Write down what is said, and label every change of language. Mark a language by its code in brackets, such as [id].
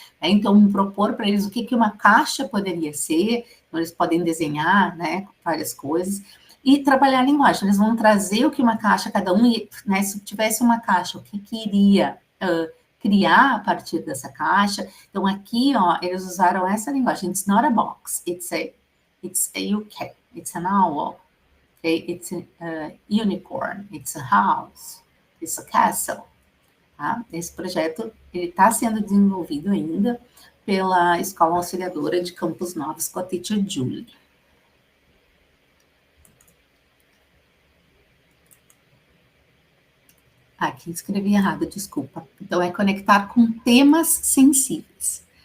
[pt] Então, propor para eles o que uma caixa poderia ser, então, eles podem desenhar, né, várias coisas, e trabalhar a linguagem. Eles vão trazer o que uma caixa, cada um, né, se tivesse uma caixa, o que iria criar a partir dessa caixa. Então, aqui, ó, eles usaram essa linguagem. [en] It's not a box, it's a UK, it's an owl, okay? It's a unicorn, it's a house, it's a castle. [pt] Tá? Esse projeto está sendo desenvolvido ainda pela Escola Auxiliadora de Campos Novos com a teacher Julie. Aqui escrevi errado, desculpa. Então, é conectar com temas sensíveis.